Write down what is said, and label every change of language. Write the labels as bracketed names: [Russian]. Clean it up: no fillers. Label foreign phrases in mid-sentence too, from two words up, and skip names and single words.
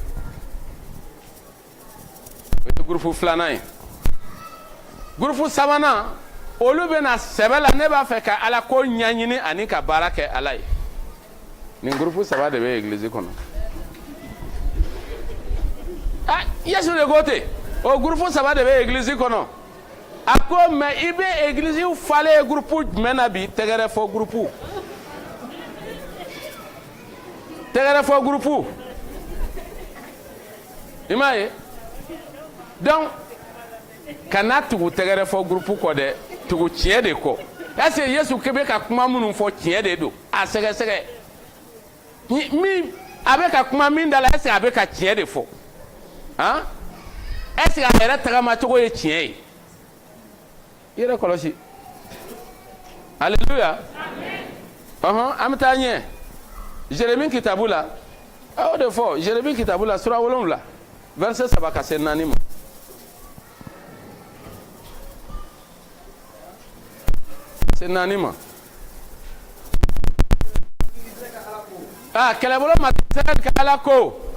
[Bambara] o ye groupe filanan ye groupe sabanan olu bɛ na sɛbɛ la ne b'a fɛ ka ala ko ɲɛɲini ani ka baara kɛ ala ye nin groupe 3 de bɛ église kɔnɔ Yesu de ko ten o groupe 3 de bɛ église kɔnɔ a ko mais i bɛ église falen groupe jumɛn na bi tɛgɛrɛfɔ groupe tɛgɛrɛfɔ groupe i m'a ye donc kana tugu tɛgɛrɛfɔ groupe kɔ dɛ tugu tiɲɛ de kɔ [French] est-ce que [Bambara] Yesu kɛ bɛ ka kuma minnu fɔ tiɲɛ de don a sɛgɛsɛgɛ min a bɛ ka kuma min da la est-ce que a bɛ ka tiɲɛ de fɔ [French] est-ce que [Bambara] a yɛrɛ tagamacogo ye tiɲɛ ye i yɛrɛ kɔlɔsi alléluia an bɛ taa ɲɛ Jérémie kitabu la o de fɔ Jérémie kitabu la sura 7 verset 3 ka se 4 ma se 4 ma kɛlɛbolo matɛrɛli ka ala ko